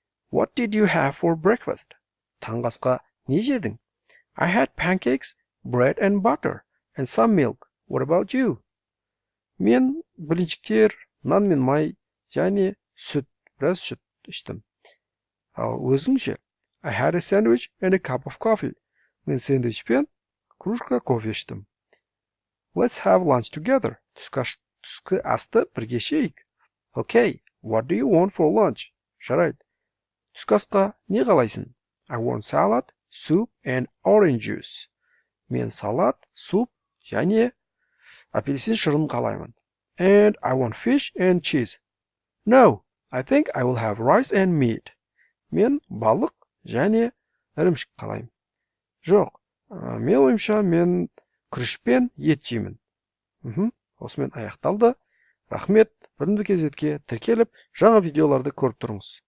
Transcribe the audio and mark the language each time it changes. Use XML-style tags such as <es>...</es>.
<en>What did you have for breakfast?</en> <kk>Таңғы асқа не жедің?</kk> <en>I had pancakes, bread and butter, and some milk. What about you?</en> <kk>Мен блинчиктер, нан мен май, және сүт, біраз сүт іштім. Ал өзің ше?</kk> <en>I had a sandwich and a cup of coffee.</en> <kk>Мен сэндвич пен кружка кофе іштім.</kk> <en>Let's have lunch together.</en> <kk>Түскі асты бірге ішейік.</kk> <en>Okay, what do you want for lunch?</en> <kk>Жарайды. Түскі асқа не қалайсың?</kk> <en>I want salad, soup and orange juice.</en> <kk>Мен салат, суп және апельсин шырын қалаймын.</kk> <en>And I want fish and cheese. No, I think I will have rice and meat.</en> <kk>Мен балық және ірімшік қалаймын. Жоқ, мен ойымша мен күріш пен ет жеймін. Осымен аяқталды. Рахмет. Бірінді кезетке тіркеліп, жаңа видеоларды көріп тұрыңыз.</kk>